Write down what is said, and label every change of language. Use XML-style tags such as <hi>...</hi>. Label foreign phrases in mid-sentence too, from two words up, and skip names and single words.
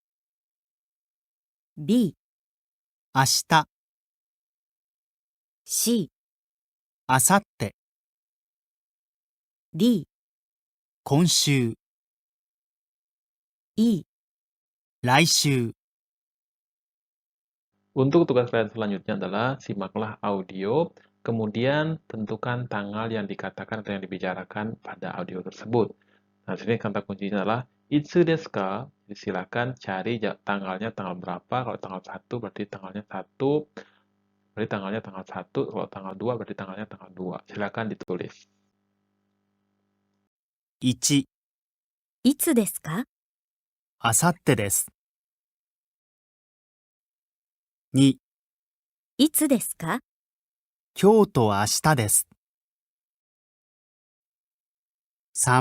<ja>B、明日、 C、明後日、 D、今週、 E。来週。</ja> <id>Untuk tugas kalian selanjutnya adalah simaklah audio, kemudian tentukan tanggal yang dikatakan atau yang dibicarakan pada audio tersebut. Nah, sini kata kuncinya adalah</id> <ja>いつですか?</ja> <id>Jadi silakan cari tanggalnya tanggal berapa. Kalau tanggal 1 berarti tanggalnya 1, berarti tanggalnya tanggal 1, kalau tanggal 2 berarti tanggalnya tanggal 2. Silakan ditulis.</id> <ja>1、いつですか？明後日です。2、いつですか？今日と明日です。3、</ja>